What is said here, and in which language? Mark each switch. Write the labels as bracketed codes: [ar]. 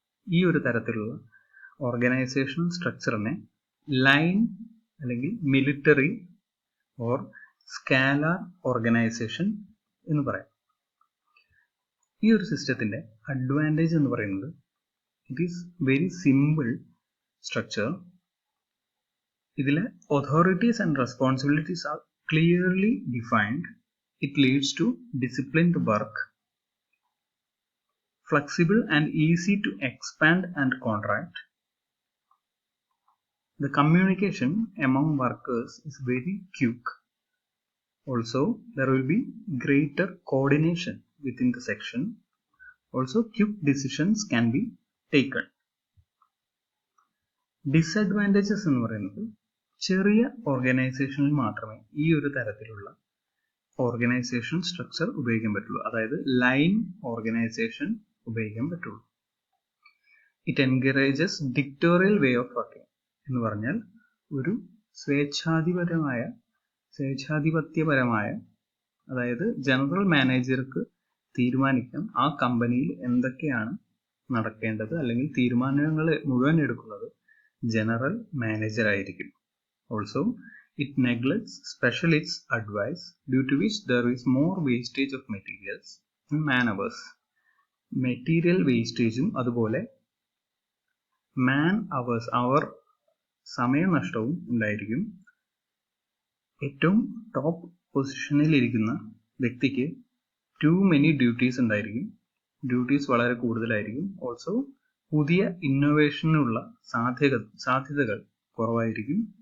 [ml] ഈ ഒരു തരത്തിലുള്ള ഓർഗനൈസേഷണൽ സ്ട്രക്ചറിനെ ലൈൻ അല്ലെങ്കിൽ [en] military or scalar organisation [ml] എന്ന് പറയാം. ഈ ഒരു സിസ്റ്റത്തിന്റെ അഡ്വാൻറ്റേജ് എന്ന് പറയുന്നത് [en] It is very simple structure. ഇതിലെ authorities and responsibilities are clearly defined. It leads to disciplined work, flexible and easy to expand and contract. The communication among workers is very quick. Also, there will be greater coordination within the section. Also, quick decisions can be taken. [ml] Disadvantages എന്ന് പറയുന്നത് ചെറിയ ഓർഗനൈസേഷനിൽ മാത്രമേ ഈ ഒരു തരത്തിലുള്ള organisation structure ഉപയോഗിക്കാൻ പറ്റുള്ളൂ. അതായത് ലൈൻ ഓർഗനൈസേഷൻ ഉപയോഗിക്കാൻ പറ്റുള്ളൂ. [en] it encourages dictatorial way of working [ml] എന്ന് പറഞ്ഞാൽ ഒരു സ്വേച്ഛാധിപത്യപരമായ, അതായത് ജനറൽ മാനേജർക്ക് തീരുമാനിക്കാം ആ കമ്പനിയിൽ എന്തൊക്കെയാണ് നടക്കേണ്ടത്, അല്ലെങ്കിൽ തീരുമാനങ്ങൾ മുഴുവൻ എടുക്കുന്നത് ജനറൽ മാനേജർ ആയിരിക്കും. [en] Also, it neglects specialists' advice, due to which there is more wastage of materials and man hours. [ml] Material വേസ്റ്റേജും അതുപോലെ മാൻ അവേഴ്സ്, സമയനഷ്ടവും ഉണ്ടായിരിക്കും. ഏറ്റവും ടോപ്പ് പൊസിഷനിൽ ഇരിക്കുന്ന വ്യക്തിക്ക് [en] too many duties [ml] ഉണ്ടായിരിക്കും. ഡ്യൂട്ടീസ് വളരെ കൂടുതലായിരിക്കും. ഓൾസോ പുതിയ ഇന്നോവേഷനുള്ള സാധ്യതകൾ കുറവായിരിക്കും.